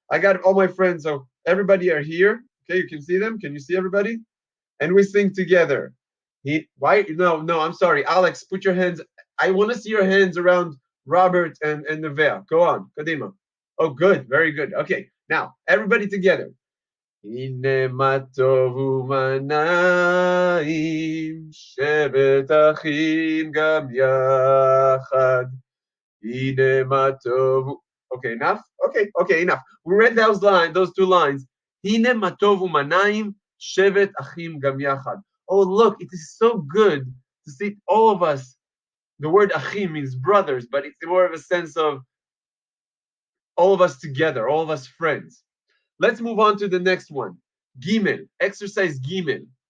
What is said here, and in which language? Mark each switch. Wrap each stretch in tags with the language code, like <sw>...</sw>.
<en>I got all my friends, so everybody are here. Okay, you can see them. Can you see everybody? And we sing together. Why? No, I'm sorry, Alex. Put your hands. I want to see your hands around Robert and Nevea. Go on, Kadima. Oh, good, very good. Okay, now everybody together.</en> <he>הנה מה טוב ומה נעים, שבת אחים גם יחד. הנה מה טוב.</he> <en>Okay, enough? Okay, enough. We read those 2 lines.</en> <he>הנה מה טוב ומה נעים, שבת אחים גם יחד.</he> <en>Oh, look, it is so good to see all of us. The word achim means brothers, but it's more of a sense of all of us together, all of us friends. Let's move on to the next one. Gimel, exercise Gimel.</en>